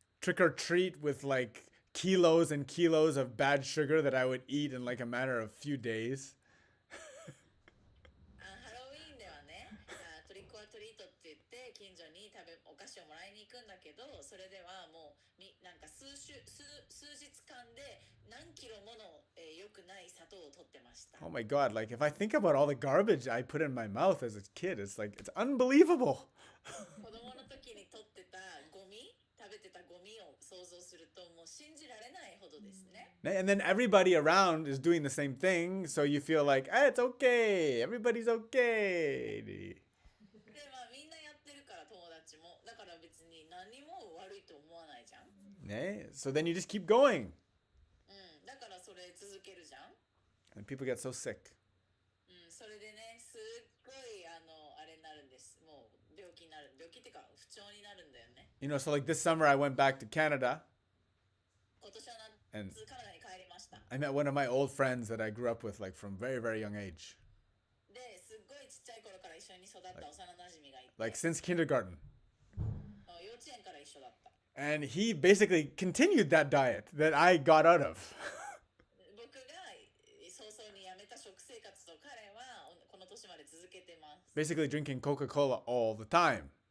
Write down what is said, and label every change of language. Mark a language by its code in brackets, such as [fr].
[en] Trick or treat with like kilos and kilos of bad sugar that I would eat in like a matter of few days. [ja] ハロウィーンではね、トリックオアトリートって言って近所にお菓子をもらいに行くんだけど、それではもうなんか数日間で何キロもの良くない砂糖を取ってました。 [en] Oh my God, like if I think about all the garbage I put in my mouth as a kid, it's unbelievable. [ja] 子供の時に取ってたゴミ、食べてたゴミを想像するともう信じられないほどですね。 [en] And then everybody around is doing the same thing, so you feel like, it's okay, everybody's okay. [ja] で、まあみんなやってるから友達も。だから別に何も悪いと思わないじゃん。 [en] So then you just keep going. [ja] うん、だからそれ続けるじゃん。 [en] And people get so sick. [ja] うん、それでね、すっごいあれになるんです。もう病気になる。病気っていうか不調になるんだよね。 [en] So like this summer I went back to Canada. [ja] 今年は [en] And [ja] 夏カナダに帰りました。 [en] I met one of my old friends that I grew up with like from very, very young age. [ja] で、すっごいちっちゃい頃から一緒に育った幼馴染がいて。 [en] Like since kindergarten. [ja] 幼稚園から一緒だった。 [en] And he basically continued that diet that I got out of. [ja] 僕が早々に辞めた食生活と彼はこの年まで続けてます。 [en] Basically drinking Coca-Cola all the time.